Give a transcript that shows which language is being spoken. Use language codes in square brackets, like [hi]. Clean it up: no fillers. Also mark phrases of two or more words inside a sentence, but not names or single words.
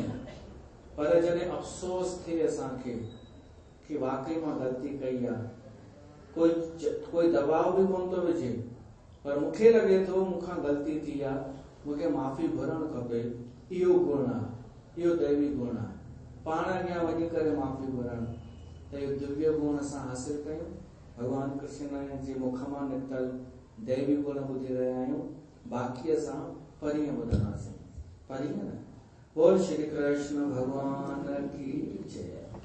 [sd] पर जॾहिं अफ़सोस थिए असांखे कि वाकई मां ग़लती कई आहे, कोई दबाव बि कोन थो विझे, पर मूंखे लॻे थो मूंखां ग़लती थी आहे, मूंखे माफ़ी घुरणु खपे, इहो गुण आहे, इहो दैवी गुण आहे। पाण अॻियां वञी करे माफ़ी घुरण, त इहो दिव्य गुण असां हासिल कयूं। भगवान कृष्ण जे मुख मां निकतल दैवी गुण ॿुधी रहिया आहियूं, बाक़ी असां परीहं ॿुधंदासीं। परीहं न। [hi] बोल श्री कृष्ण भगवान की जय।